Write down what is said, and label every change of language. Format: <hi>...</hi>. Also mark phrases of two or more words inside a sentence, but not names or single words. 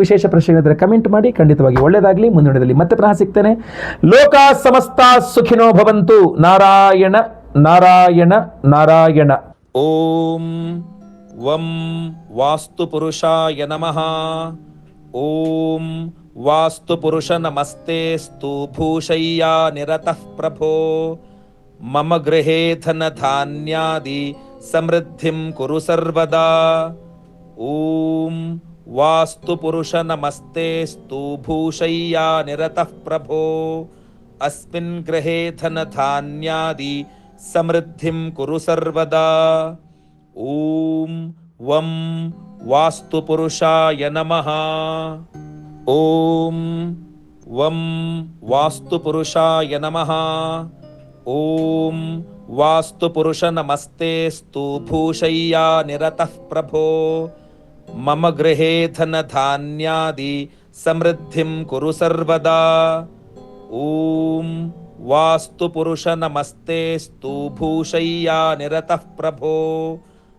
<kn>ವಿಶೇಷ ಪ್ರಶ್ನೆ ಇದ್ದರೆ ಕಮೆಂಟ್ ಮಾಡಿ. ಖಂಡಿತವಾಗಿ ಒಳ್ಳೆಯದಾಗಲಿ. ಮುಂದಿನದಲ್ಲಿ ಮತ್ತೆ ಪುನಃ ಸಿಗ್ತೇನೆ.</kn> <sa>ಲೋಕ ಸಮಸ್ತ ಸುಖಿನೋ ಭವಂತು. ನಾರಾಯಣ ನಾರಾಯಣ ನಾರಾಯಣ. ಓಂ ವಂ ವಾಸ್ತು ಪುರುಷಾಯ ನಮಃ. ಓಂ ವಾಸ್ತು ಪುರುಷ ನಮಸ್ತೆಸ್ತು ಭೂಷಯ್ಯಾ ನಿರತಃ ಪ್ರಭೋ. ಮಮ ಗೃಹೇ ಧನ ಧಾನ್ಯಾದಿ ಸಮೃದ್ಧಿಂ ಕುರು ಸರ್ವದಾ. ಓಂ ವಾಸ್ತು ಪುರುಷ ನಮಸ್ತೆಸ್ತು ಭೂಷಯ್ಯಾ ನಿರತಃ ಪ್ರಭೋ. ಅಸ್ಮಿನ್ ಗೃಹೇ ಧನ ಧಾನ್ಯಾದಿ ಸಮೃದ್ಧಿಂ ಕುರು ಸರ್ವದಾ. ಓಂ ವಂ ವಾಸ್ತು ಪುರುಷಾಯ ನಮಃ. ಓಂ ವಂ ವಾಸ್ತು ಪುರುಷಾಯ ನಮಃ. ಓಂ ವಾಸ್ತು ಪುರುಷ ನಮಸ್ತೆಸ್ತು ಭೂಷಯ್ಯಾ ನಿರತಃ ಪ್ರಭೋ. ಮಮ ಗೃಹೇ ಧನ ಧಾನ್ಯಾದಿ ಸಮೃದ್ಧಿಂ ಕುರು ಸರ್ವದಾ. ಓಂ ವಾಸ್ತು ಪುರುಷ ನಮಸ್ತೆಸ್ತು ಭೂಷಯ್ಯಾ ನಿರತಃ ಪ್ರಭೋ.</sa>